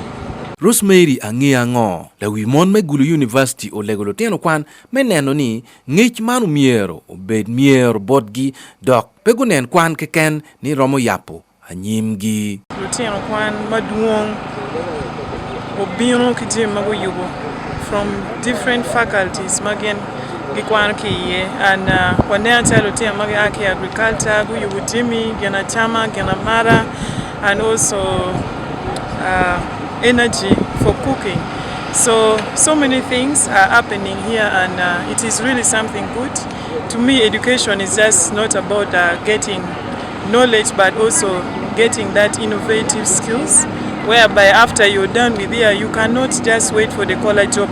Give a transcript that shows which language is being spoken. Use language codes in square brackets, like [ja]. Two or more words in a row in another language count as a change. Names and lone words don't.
[ach] Rosemary ang'ia ng'o la wi mon me gulu university o lego lutien kwan me neno ni ng'ich manu miero obed miero bodgi dok pegunen kwan keken ni romo yapo anyimgi lutien kwan maduong obino kijim mago yubo [en] from different faculties [ach] magen gikwan kiye and wanea tell lutien magi aki agriculture gu yubo timi gena chama gena mara [en] and also energy for cooking. So many things are happening here, and it is really something good. To me, education is just not about getting knowledge, but also getting that innovative skills, whereby after you're done with here, you cannot just wait for the college job.